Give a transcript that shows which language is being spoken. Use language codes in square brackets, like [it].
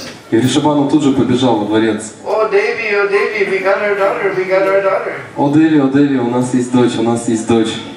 [ru] И Вришабану тут же побежал во дворец. [en] О, Деви, we got our daughter. [ru] О, Деви, у нас есть дочь, у нас есть дочь.